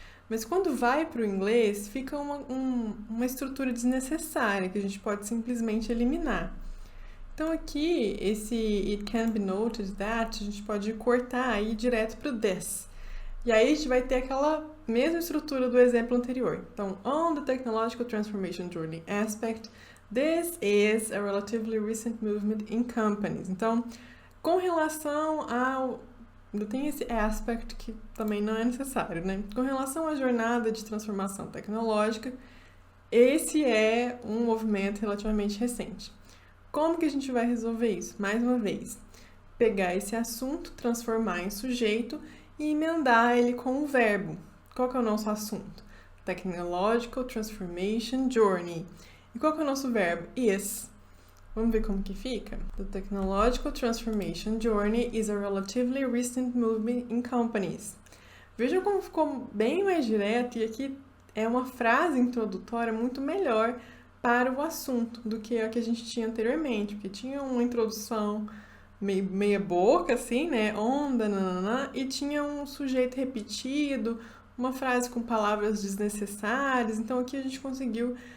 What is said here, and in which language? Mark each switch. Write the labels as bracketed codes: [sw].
[pt] Mas quando vai para o inglês, fica uma estrutura desnecessária que a gente pode simplesmente eliminar. Então aqui, esse [en] it can be noted that, [pt] a gente pode cortar aí direto para o this. E aí a gente vai ter aquela mesma estrutura do exemplo anterior. Então, [en] on the technological transformation journey aspect, this is a relatively recent movement in companies. [pt] Então, com relação ao... tem esse aspect que também não é necessário, né? Com relação à jornada de transformação tecnológica, esse é um movimento relativamente recente. Como que a gente vai resolver isso? Mais uma vez, pegar esse assunto, transformar em sujeito e emendar ele com um verbo. Qual que é o nosso assunto? [en] Technological Transformation Journey. [pt] E qual que é o nosso verbo? Is. Vamos ver como que fica? [en] The technological transformation journey is a relatively recent movement in companies. [pt] Vejam como ficou bem mais direto e aqui é uma frase introdutória muito melhor para o assunto do que a que a gente tinha anteriormente, porque tinha uma introdução meia boca, assim, né? Onda, nananã, e tinha um sujeito repetido, uma frase com palavras desnecessárias. Então aqui a gente conseguiu